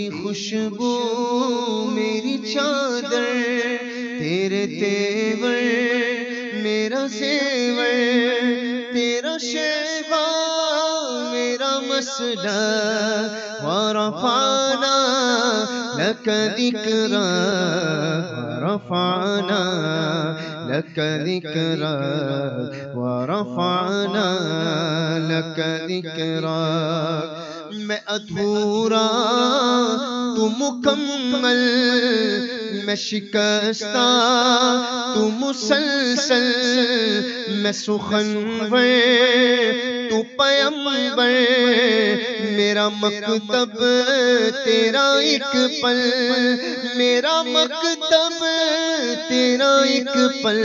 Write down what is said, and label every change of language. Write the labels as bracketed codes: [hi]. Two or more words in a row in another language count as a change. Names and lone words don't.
[ur] خوشبو میری چادر تیرے تیور میرا سیور تیرا شیوہ میرا مسئلہ [ar] ورفعنا لك ذكرك رفعنا لك ذكرك ورفعنا لك ذكرك. [ur] میں ادھورا تو مکمل، میں شکستہ تو مسلسل، میں سخنور تو پیغمبر، میرا مکتب تیرا ایک پل، میرا مکتب تیرا ایک پل, मेरा मकतब तेरा एक पल।